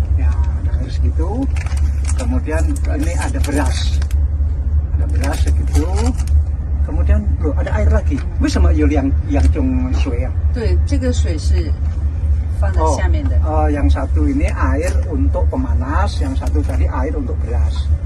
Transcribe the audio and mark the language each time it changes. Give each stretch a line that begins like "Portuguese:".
Indonesian: Ya, ada air segitu. Kemudian ini ada beras segitu. Kemudian loh, ada air lagi.
Chinese: 为什么有两种水啊？对，这个水是放在下面的。
Indonesian: yang satu ini air untuk pemanas, yang satu tadi air untuk beras.